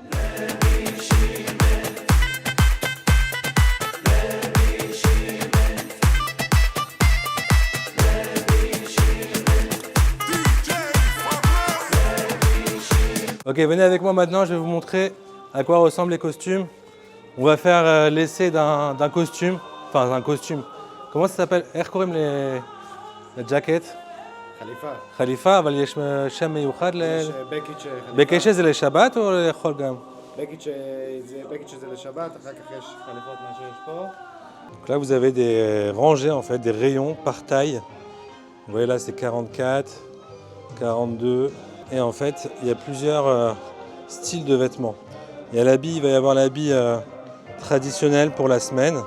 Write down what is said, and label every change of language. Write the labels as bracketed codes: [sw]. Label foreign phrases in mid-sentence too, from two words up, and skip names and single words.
[fr] Ok, venez avec moi maintenant, je vais vous montrer à quoi ressemblent les costumes. On va faire l'essai d'un costume, enfin un costume. Comment ça s'appelle? La jacket? [he] חליפה. חליפה, אבל יש שם מיוחד יש בקיץ' חליפה. בקיץ' זה לשבת או לאכול גם? בקיץ' שזה לשבת, אחר כך יש חליפות מה שיש פה. [fr] Donc là, vous avez des rangées, en fait, des rayons par taille. Vous voyez là, c'est 44, 42. Et en fait, il y a plusieurs styles de vêtements. Il y a l'habit, il va y avoir l'habit traditionnel pour la semaine.